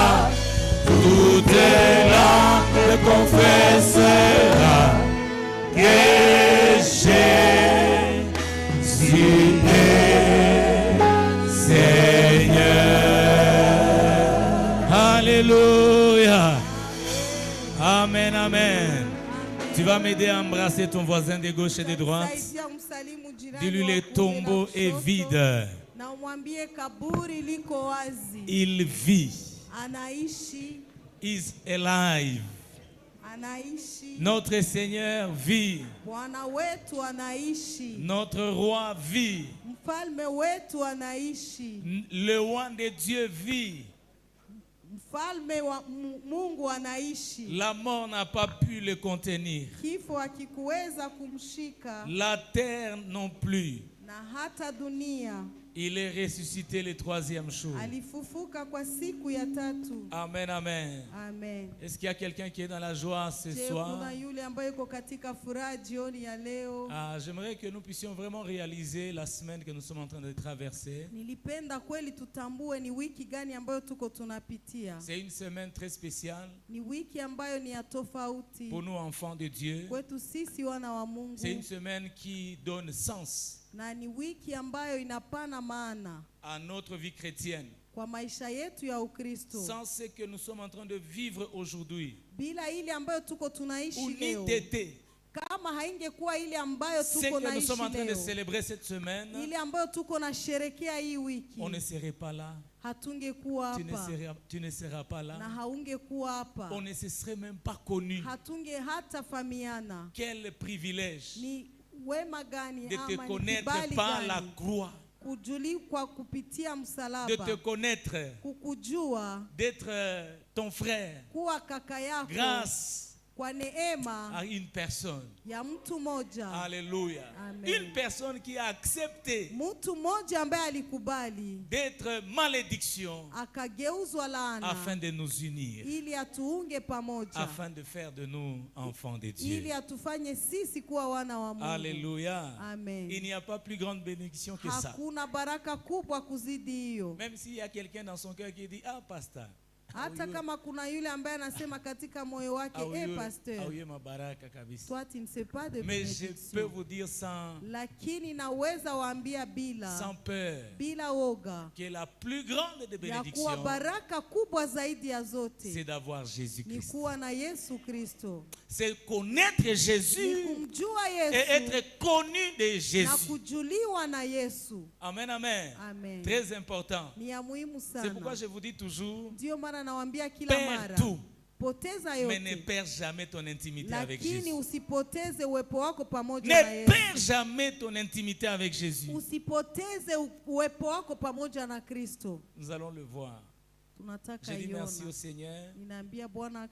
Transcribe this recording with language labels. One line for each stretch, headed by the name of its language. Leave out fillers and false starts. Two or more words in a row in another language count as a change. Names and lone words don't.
French: Toute langue confessera que Jésus est Seigneur. Alléluia. Amen, amen. Tu vas m'aider à embrasser ton voisin de gauche et de droite. Dis-lui, le tombeau est vide. Il vit.
English: Is alive.
French: Notre Seigneur vit. Notre roi vit. Le roi de Dieu vit. La mort n'a pas pu le contenir. La terre non plus. Il est ressuscité le troisième jour.
Swahili: alifufuka kwa siku ya tatu.
French: Amen, amen. Amen. Est-ce qu'il y a quelqu'un qui est dans la joie ce
Swahili: Je,
French: soir?
Swahili: kuna yule ambaye yuko katika furaha jioni ya leo?
French: J'aimerais que nous puissions vraiment réaliser la semaine que nous sommes en train de traverser.
Swahili: Nilipenda kweli tutambue ni wiki gani ambayo tuko tunapitia.
French: C'est une semaine très spéciale
Swahili: Ni wiki ambayo ni ya tofauti
French: pour nous, enfants de Dieu.
Swahili: kwetu sisi wana wa Mungu.
French: C'est une semaine qui donne sens
Swahili: Na ni wiki ambayo inapana maana
French: à notre vie chrétienne.
Swahili: kwa maisha yetu ya Ukristo.
French: Sans ce que nous sommes en train de vivre aujourd'hui,
Swahili: Bila ile ambayo tuko tunaishi
French: ou
Swahili: leo,
French: n'était
Swahili: kama haingekuwa ile ambayo
French: ce
Swahili: tuko
French: que nous
Swahili: naishi
French: sommes en train de
Swahili: leo,
French: célébrer cette semaine,
Swahili: ile ambayo tuko na sherekea hii wiki,
French: on ne serait pas là.
Swahili: hatungekuwa hapa
French: Tu ne seras pas
Swahili: na
French: là.
Swahili: haungekuwa hapa,
French: On ne se serait même pas connu.
Swahili: hatunge hata famiana.
French: Quel privilège
Swahili: Ni wema gani
French: de te
Swahili: ama ni
French: connaître
Swahili: kibali
French: par la
Swahili: gani
French: croix,
Swahili: kujuli kwa kupitia
French: de te
Swahili: msalaba,
French: connaître,
Swahili: kukujua,
French: d'être ton frère,
Swahili: kuwa kaka yako
French: grâce
Swahili: kwa neema
French: à une personne.
Swahili: ya mtu moja.
French: Alléluia. Amen. Une personne qui a accepté
Swahili: Mtu mmoja ambaye alikubali
French: d'être malédiction
Swahili: akageuzwa laana
French: afin de nous unir,
Swahili: ili atuunge pamoja,
French: afin de faire de nous enfants de
Swahili: ili
French: Dieu.
Swahili: atufanye sisi kuwa wana wa Mungu.
French: Alléluia. Amen. Il n'y a pas plus grande bénédiction que ça.
Swahili: Hakuna baraka kubwa kuzidi hiyo.
French: Même s'il y a quelqu'un dans son cœur qui dit, ah, pasteur,
Swahili: Hata kama kuna yule ambaye anasema katika moyo wake, pasteur, auye mabaraka kabisa.
French: toi tu ne sais pas de Mais je peux bénédiction. vous dire sans
Swahili: Lakini naweza waambia
French: sans peur
Swahili: bila woga
French: que la plus grande des
Swahili: ya kuwa
French: bénédictions,
Swahili: baraka kubwa zaidi ya
French: c'est
Swahili: zote
French: d'avoir
Swahili: ni
French: Jésus-Christ.
Swahili: kuwa na Yesu Kristo,
French: C'est connaître
Swahili: ni
French: Jésus
Swahili: kumjua
French: et
Swahili: Yesu
French: être connu de
Swahili: na
French: Jésus.
Swahili: kujuliwa na Yesu.
French: Amen, amen. Amen. Très important.
Swahili: Ni ya muhimu
French: C'est pourquoi
Swahili: sana.
French: je vous dis toujours,
Swahili: Ndio maana nawaambia kila
French: perds
Swahili: mara,
French: tout,
Swahili: poteza
French: mais ne
Swahili: yote,
French: perds jamais ton intimité avec
Swahili: lakini
French: Jésus.
Swahili: usipoteze uwepo wako pamoja na
French: Ne
Swahili: Yesu.
French: perds jamais ton intimité avec Jésus.
Swahili: Usipoteze uwepo wako pamoja na Kristo.
French: Nous allons le voir.
Swahili: Tunataka
French: Je dis merci
Swahili: iona.
French: au Seigneur
Swahili: Ninaambia Bwana